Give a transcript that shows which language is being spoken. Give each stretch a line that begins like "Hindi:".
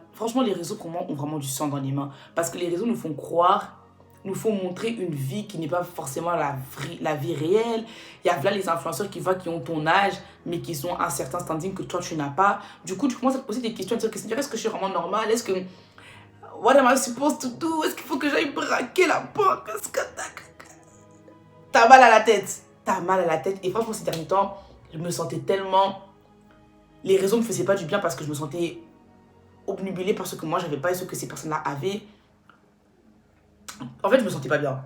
French: Franchement, les réseaux pour moi ont vraiment du sang dans les mains, parce que les réseaux nous font croire, nous font montrer une vie qui n'est pas forcément la vie réelle. Il y a là les influenceurs qui ont ton âge, mais qui ont un certain standing que toi tu n'as pas. Du coup, tu commences à te poser des questions, à te dire, est-ce que je suis vraiment normale? Est-ce que
English: what am I supposed to do?
French: Est-ce qu'il faut que j'aille braquer la banque? Est-ce que t'as mal à la tête? T'as mal à la tête. Et franchement, ces derniers temps, je me sentais tellement... Les réseaux ne me faisaient pas du bien parce que je me sentais obnubilée par ce que moi, j'avais pas et ce que ces personnes-là avaient. En fait, je me sentais pas bien.